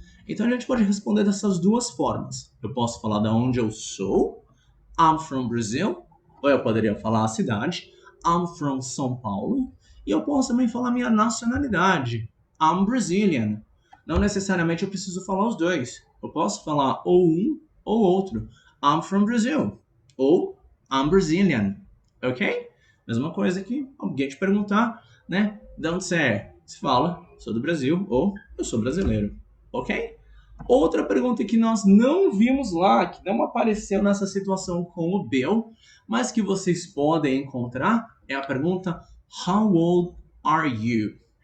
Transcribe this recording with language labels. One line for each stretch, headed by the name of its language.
Portuguese: Então a gente pode responder dessas duas formas. Eu posso falar de onde eu sou,
English: I'm from Brazil,
Portuguese: ou eu poderia falar a cidade,
English: I'm from São Paulo,
Portuguese: e eu posso também falar minha nacionalidade,
English: I'm Brazilian.
Portuguese: Não necessariamente eu preciso falar os dois. Eu posso falar ou um ou outro.
English: I'm from Brazil,
Portuguese: ou
English: I'm Brazilian, ok?
Portuguese: Mesma coisa que alguém te perguntar, né? De onde você é? Você fala, sou do Brasil, ou eu sou brasileiro, ok? Outra pergunta que nós não vimos lá, que não apareceu nessa situação com o Bill, mas que vocês podem encontrar, é a pergunta
English: How old are you?